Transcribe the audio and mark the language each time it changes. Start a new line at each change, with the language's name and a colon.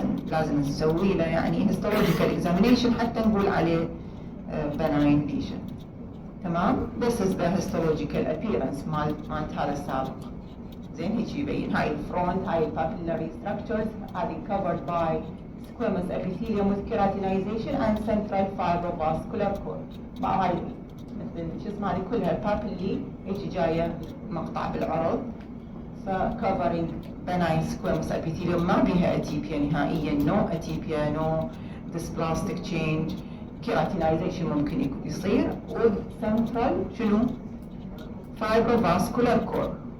Arabic: لازم نسوي له يعني histological examination حتى نقول عليه benign lesion. تمام.
English: this is the histological appearance
Arabic: مالت هذا السابق. زين هيك يبين هاي الفرونت هاي
English: papillary structures هذه covered by squamous epithelium with keratinization and central fibrovascular core.
Arabic: مع هاي مثل شو اسمها هذه كلها papillae هيك جايه مقطع بالعرض.
English: ف covering benign squamous epithelium
Arabic: ما بها
English: Atypia نهائيا. no atypia no dysplastic change. keratinization ممكن يصير with central شنو fibrovascular core.